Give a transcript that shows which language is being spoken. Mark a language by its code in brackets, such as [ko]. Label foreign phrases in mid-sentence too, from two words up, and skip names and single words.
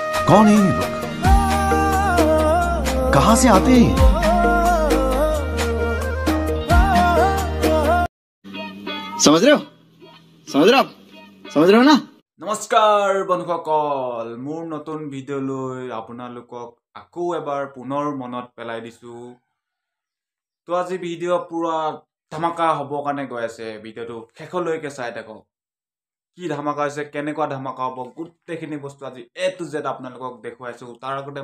[hi] कौन है ये लोग? कहां से आते हैं? समझ रहे हो? समझ रहे हो आप? समझ रहे हो ना? [as] নমস্কাৰ বন্ধুসকল মোৰ নতুন ভিডিঅ'লৈ আপোনালোকক আকৌ এবাৰ পুনৰ মনত পেলাই দিছো তো আজি ভিডিঅ' পুৰা ধামাকা হ'ব কাৰণে গৈ আছে ভিডিঅ'টো শেষলৈকে চাই থাকক কি ধামাকা হৈছে কেনেকুৱা ধামাকা হ'ব গোটেইখিনি বস্তু আজি [en] A to Z [as] আপোনালোকক দেখুৱাইছো তাৰ আগতে